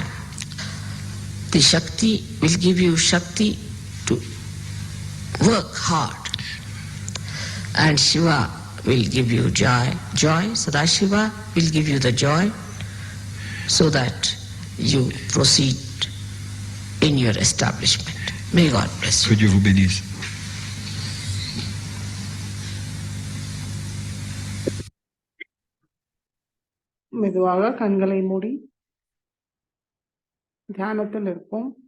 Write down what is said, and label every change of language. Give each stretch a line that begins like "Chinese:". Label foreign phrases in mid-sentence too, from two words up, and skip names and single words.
English: The Shakti will give you Shakti to work hard. And Shiva will give you joy. Sadashiva will give you the joy so that you proceed in your establishment. May God bless you.
French: Que Dieu vous bénisse.
Tamil: மெதுவாக கண்களை மூடி தியானத்தில் இருப்போம்.